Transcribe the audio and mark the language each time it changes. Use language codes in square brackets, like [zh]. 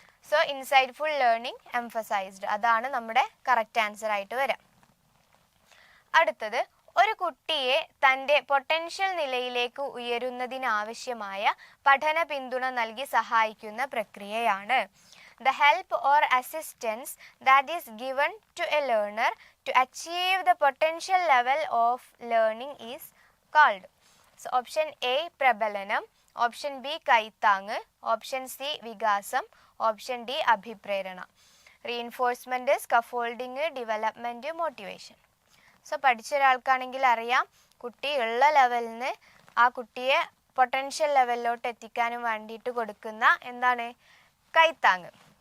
[ml] So [en] insightful learning emphasized, [ml] അതാണ് നമ്മുടെ correct answer ആയിട്ട് വരാം. അടുത്തത്, ഒരു കുട്ടിയെ തൻ്റെ പൊട്ടൻഷ്യൽ നിലയിലേക്ക് ഉയരുന്നതിനാവശ്യമായ പഠന പിന്തുണ നൽകി സഹായിക്കുന്ന പ്രക്രിയയാണ്. [en] The help or assistance that is given to a learner to achieve the potential level of learning is called. So option A [ml] പ്രബലനം, option B കൈത്താങ്, option C വികാസം, option D അഭിപ്രേരണ. [en] Reinforcement, scaffolding, development, motivation. [ml] So പഠിച്ച ഒരാൾക്കാണെങ്കിൽ അറിയാം, കുട്ടി ഉള്ള ലെവലിൽ നിന്ന് ആ കുട്ടിയെ potential ലെവലിലോട്ട് എത്തിക്കാനും വേണ്ടിയിട്ട് കൊടുക്കുന്ന എന്താണ്, കൈത്താങ്.